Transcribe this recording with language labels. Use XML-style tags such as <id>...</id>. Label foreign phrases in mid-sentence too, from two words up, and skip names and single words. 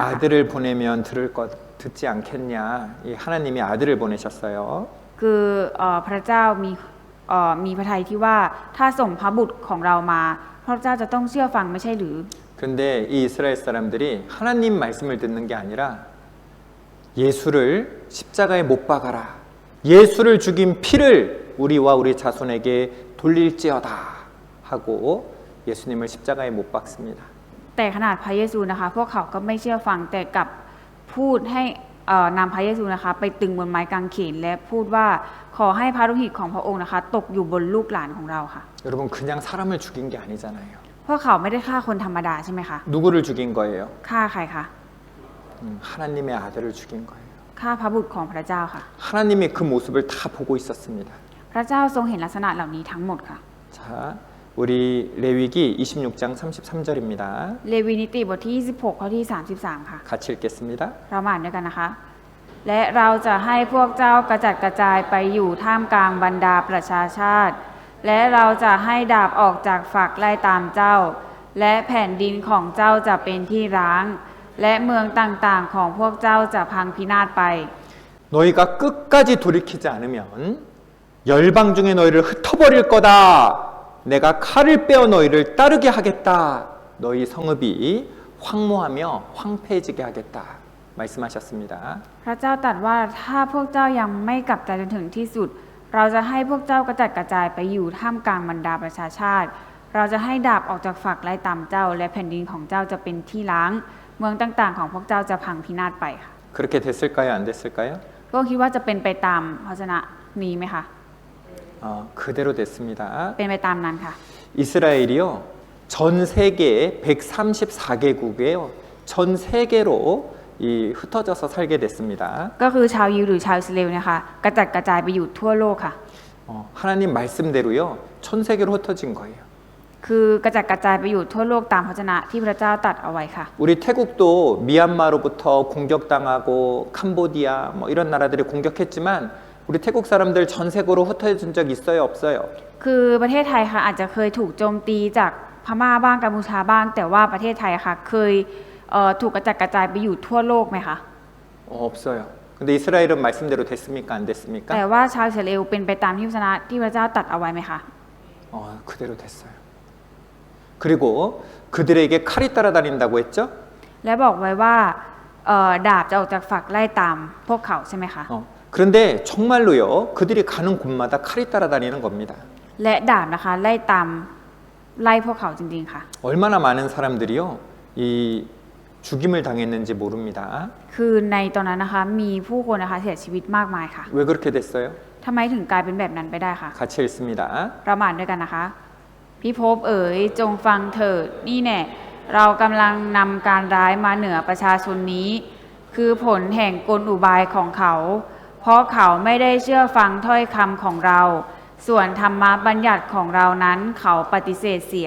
<ko>아들을 보내면 들을 것 듣지 않겠냐? 이 하나님이 아들을 보내셨어요.</ko> <th>คือพระเจ้ามีพระทัยที่ว่าถ้าส่งพระบุตรของเรามาพระเจ้าจะต้องเชื่อฟังไม่ใช่หรือ</th> <ko>그런데 이 이스라엘 사람들이 하나님 말씀을 듣는 게 아니라 예수를 십자가에 못 박아라. 예수를 죽인 피를 우리와 우리 자손에게 돌릴지어다 하고 예수님을 십자가에 못 박습니다.</ko> <th>แต่ขนาดพระเยซูนะคะพวกเขาก็ไม่เชื่อฟังแต่กลับพูดให้นำพระเยซูนะคะไปตึงบนไม้กางเขนและพูดว่าขอให้พระโลหิตของพระองค์นะคะตกอยู่บนลูกหลานของเราค่ะ</th> <ko>여러분 그냥 사람을 죽인 게 아니잖아요.</ko> <th>พวกเขาไม่ได้ฆ่าคนธรรมดาใช่ไหมคะ</th> <ko>누구를 죽인 거예요?</ko> <th>ฆ่าใครคะ</th> <ko>하나님의 아들을 죽인 거예요.</ko> <th>ฆ่าพระบุตรของพระเจ้าค่ะ</th> <ko>하나님이 그 모습을 다 보고 있었습니다.</ko> <th>พระเจ้าทรงเห็นลักษณะเหล่านี้ทั้งหมดค่ะ</th> <ko>자, 우리 레위기 26장 33절입니다.</ko> <th>เลวีนิติบทที่26ข้อที่33ค่ะ</th> <ko>같이 읽겠습니다.</ko> <th>เรามาอ่านด้วยกันนะคะ และเราจะให้พวกเจ้ากระจัดกระจายไปอยู่ท่ามกลางบรรดาประชาชาติ และเราจะให้ดาบออกจากฝักไล่ตามเจ้า และแผ่นดินของเจ้าจะเป็นที่ร้าง และเมืองต่างๆของพวกเจ้าจะพังพินาศไป</th> <ko>너희가 끝까지 돌이키지 않으면 열방 중에 너희를 흩어버릴 거다. 내가 칼을 빼어 너희를 따르게 하겠다. 너희 성읍이 황무하며 황폐해지게 하겠다. 말씀하셨습니다.</ko> <th>พระเจ้าตรัสว่าถ้าพวกเจ้ายังไม่กลับใจจนถึงที่สุด เราจะให้พวกเจ้ากระจัดกระจายไปอยู่ท่ามกลางบรรดาประชาชาติ เราจะให้ดาบออกจากฝักไล่ตามเจ้า และแผ่นดินของเจ้าจะเป็นที่ล้าง เมืองต่างๆ ของพวกเจ้าจะพังพินาศไปค่ะ</th> <ko>그렇게 됐을까요? 안 됐을까요?</ko> <th>พวกคิดว่าจะเป็นไปตามพระชนะนี้ไหมคะ</th> <ko>그대로 됐습니다.</ko> <th>เป็นไปตามนั้นค่ะ</th> <ko>이스라엘이요. 전 세계 134개국에요. 전 세계로 흩어져서 살게 됐습니다.</ko> <th>ก็คือชาวยิวหรือชาวอิสราเอลนะคะกระจัดกระจายไปอยู่ทั่วโลกค่ะ</th> <ko>하나님 말씀대로요. 전 세계로 흩어진 거예요.</ko> <th>คือกระจัดกระจายไปอยู่ทั่วโลกตามพระชนะที่พระเจ้าตรัสเอาไว้ค่ะ</th> <ko>우리 태국도 미얀마로부터 공격당하고 캄보디아 뭐 이런 나라들이 공격했지만 우리 태국 사람들 전 세계로 흩어진 적 있어요, 없어요?</ko> <th>คือประเทศไทยค่ะอาจจะเคยถูกโจมตีจากพม่าบ้างกัมพูชาบ้าง แต่ว่าประเทศไทยค่ะเคยถูกกระจัดกระจายไปอยู่ทั่วโลกไหมคะ</th> <ko>없어요. 근데 이스라엘은 말씀대로 됐습니까? 안 แต่ 됐습니까?</ko> <th>ว่าชาวอิสราเอลเป็นไปตามที่พระชนะที่พระเจ้าตรัสเอาไว้ไหมคะ</th> <ko>그대로 됐어요. 그리고 그들에게 칼이 따라다닌다고 했죠?</ko> <th>และบอกไว้ว่าดาบจะออกจากฝักไล่ตามพวกเขาใช่ไหมคะ</th> <ko>그런데 정말로요. 그들이 가는 곳마다 칼이 따라다니는 겁니다.</ko> <th>และดาบนะคะไล่ตามไล่พวกเขาจริงๆค่ะ</th> <ko>얼마나 많은 사람들이요. 이 죽임을 당했는지 모릅니다.</ko> <th>คือในตอนนั้นนะคะมีผู้คนนะคะเสียชีวิตมากมายค่ะ</th> <ko>왜 그렇게 됐어요?</ko> <th>ทำไมถึงกลายเป็นแบบนั้นไปได้คะ</th> <ko>같이 읽습니다.</ko> <th>เรามาอ่านด้วยกันนะคะพิภพเอ๋ยจงฟังเถิดนี่แน่เรากำลังนำการร้ายมาเหนือประชาชนนี้ คือผลแห่งกลอุบายของเขา เพราะเขาไม่ได้เชื่อฟังถ้อยคำของเรา ส่วนธรรมบัญญัติของเรานั้นเขาปฏิเสธเสีย</th>